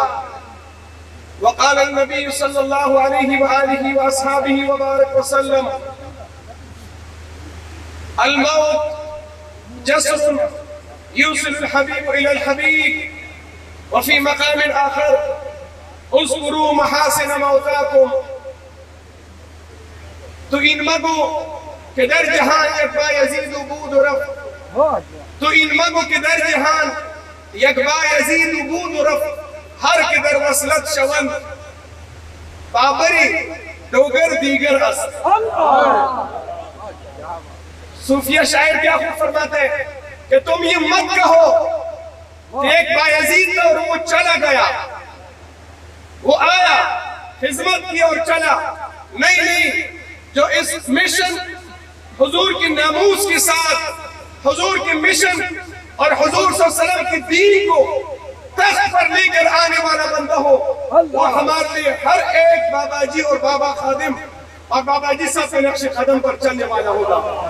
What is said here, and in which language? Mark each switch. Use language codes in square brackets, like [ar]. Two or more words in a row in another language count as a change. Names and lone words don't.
[ar] وقال النبي صلى الله عليه وآله وأصحابه وبارك وسلم: الموت جسر يوصل الحبيب إلى الحبيب. وفي مقام آخر: اذكروا محاسن موتاكم. [fa] تو این مگو که در جهان یک بایزید و بود و رفت. تو این مگو که در جهان یک بایزید و بود و رفت. ہر کے در وصلت شون بابری دوگر دیگر است. [ur] صوفیہ شاعر کیا خوب فرماتے ہیں کہ تم یہ مت کہو کہ ایک بایزید تھا اور وہ چلا گیا، وہ آیا، خدمت کی اور چلا. نہیں نہیں، جو اس مشن حضور کی ناموس کے ساتھ حضور کی مشن اور حضور [ar] صلی اللہ علیہ وسلم [ur] کی دین کو تخت پر لے کر آنے والا بندہ ہو، وہ ہمارے لیے ہر ایک بابا جی اور بابا خادم اور بابا جی صاحب کے نقش قدم پر چلنے والا ہوگا.